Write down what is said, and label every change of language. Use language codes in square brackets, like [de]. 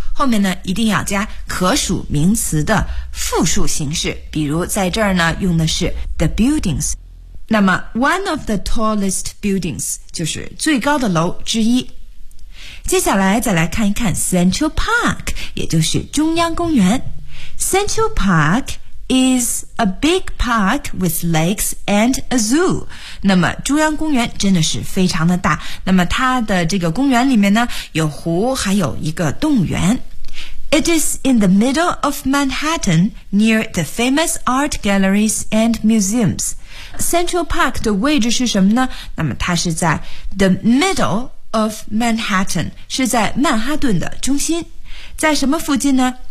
[zh] 后面呢一定要加可数名词的复数形式，比如在这儿呢用的是 [en] the buildings， [zh] 那么 [en] one of the tallest buildings [zh] 就是最高的楼之一。接下来再来看一看 Central Park， 也就是中央公园。 [en] Central Park is a big park with lakes and a zoo。 [zh] 那么中央公园真的是非常的大，那么它的这个公园里面呢有湖还有一个动物园。 [en] It is in the middle of Manhattan, near the famous art galleries and museums. [zh] Central Park 的位置是什么呢？那么它是在 [en] the middle of Manhattan, [zh] 是在曼哈顿的中心。在什么附近呢？